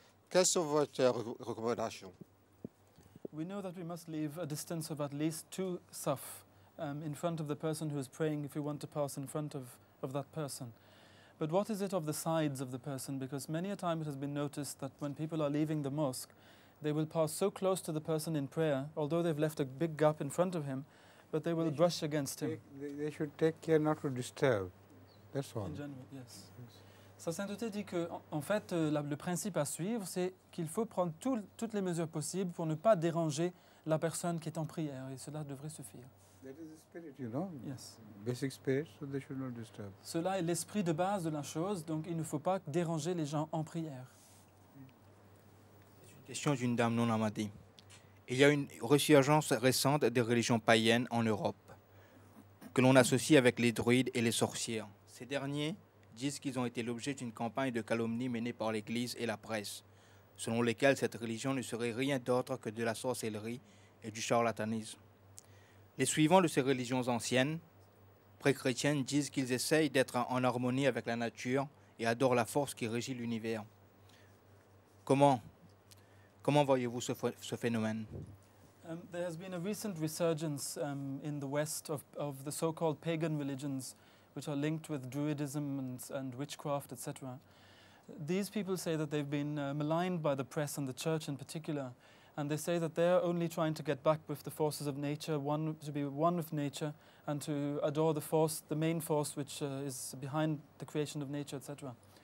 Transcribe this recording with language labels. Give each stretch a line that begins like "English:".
French: Quelles sont vos recommandations?
English: We know that we must leave a distance of at least 2 saf in front of the person who is praying if you want to pass in front of that person. But what is it of the sides of the person? Because many a time it has been noticed that when people are leaving the mosque, they will pass so close to the person in prayer, although they've left a big gap in front of him, but they will brush against him. They should take care not to disturb. That's all. In general, yes.
French: Sa sainteté dit que, en fait, le principe à suivre, c'est qu'il faut prendre toutes les mesures possibles pour ne pas déranger la personne qui est en prière, et cela devrait suffire.
English: That is the spirit, you know. Yes. Basic spirit, so they should not disturb.
French: Cela est l'esprit de base de la chose, donc il ne faut pas déranger les gens en prière. C'est une question d'une dame non ahmadie. Il y a une ressurgence récente des religions païennes en Europe, que l'on associe avec les druides et les sorcières. Ces derniers disent qu'ils ont été l'objet d'une campagne de calomnie menée par l'Église et la presse, selon lesquelles cette religion ne serait rien d'autre que de la sorcellerie et du charlatanisme. Les suivants de ces religions anciennes, pré-chrétiennes, disent qu'ils essayent d'être en harmonie avec la nature et adorent la force qui régit l'univers. Comment voyez-vous ce phénomène?
English: There has been a recent resurgence in the West of the so-called pagan religions, which are linked with Druidism and witchcraft, etc. These people say that they've been maligned by the press and the church in particular, and they say that they're only trying to get back with the forces of nature, to be one with nature, and to adore the force, the main force which is behind the creation of nature, etc.